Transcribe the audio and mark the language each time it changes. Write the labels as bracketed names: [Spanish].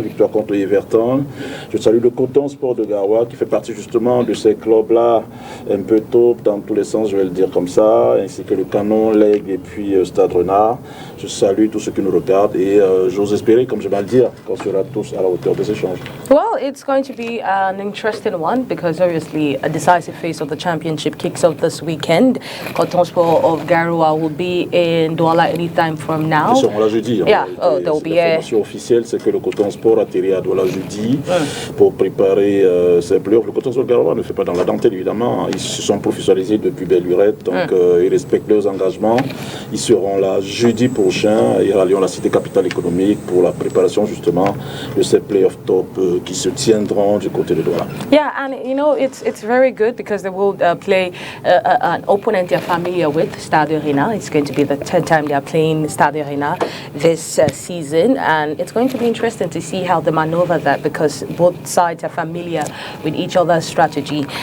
[French] Victoire contre Everton. Je salue le Coton Sport de Garoua, qui fait partie, justement, de ces clubs-là, un peu top, dans tous les sens, je vais le dire comme ça, ainsi que le Canon, l'Aigle et puis Stade Renard. Je salue tous ceux qui nous regardent et j'ose espérer, comme je vais le dire, qu'on sera tous à la hauteur des échanges. [English] Well, it's going to be an interesting one because obviously a decisive phase of the championship kicks off this weekend. Coton Sport of Garoua will be in Douala anytime from now. [French] Ils seront là jeudi. [English] Yeah, they'll be [French] L'information officielle, c'est que le Coton Sport atterrit à Douala jeudi pour préparer ses playoffs. Le Coton Sport de Garoua ne fait pas dans la dentelle, évidemment. Ils se sont professionnalisés depuis belle lurette. Donc, ils respectent leurs engagements. Ils seront là jeudi prochain. Ils rallieront la cité capitale économique pour la préparation, justement, de ces playoffs top qui se tiendront du côté de Douala. [English] Yeah, and you know, it's very good because they will play an opponent they're familiar with, Stade Arena. It's going to be the 10th time they are playing Stade Arena this season. And it's going to be interesting to see how they maneuver that because both sides are familiar with each other's strategy.